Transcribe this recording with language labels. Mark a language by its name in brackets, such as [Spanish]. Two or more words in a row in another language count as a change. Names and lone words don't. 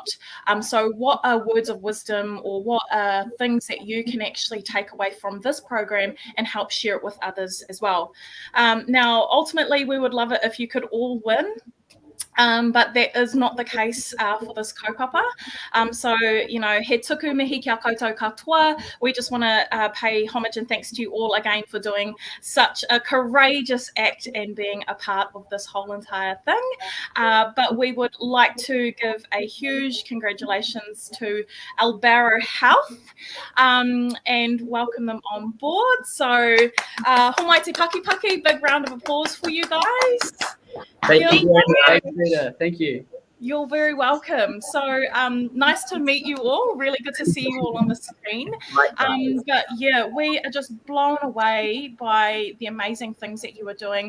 [English] So what are words of wisdom, or what are things that you can actually take away from this program and help share it with others as well? Now, ultimately, we would love it if you could all win. But that is not the case for this kaupapa. So, you know, [Māori] he tuku mihi kia koutou katoa. [English] We just want to pay homage and thanks to you all again for doing such a courageous act and being a part of this whole entire thing. But we would like to give a huge congratulations to A-Ballroom Health and welcome them on board. So, [Māori] homai te paki paki, [English] big round of applause for you guys. Thank you. You're very welcome. So nice to meet you all. Really good to see you all on the screen. But yeah, we are just blown away by the amazing things that you are doing.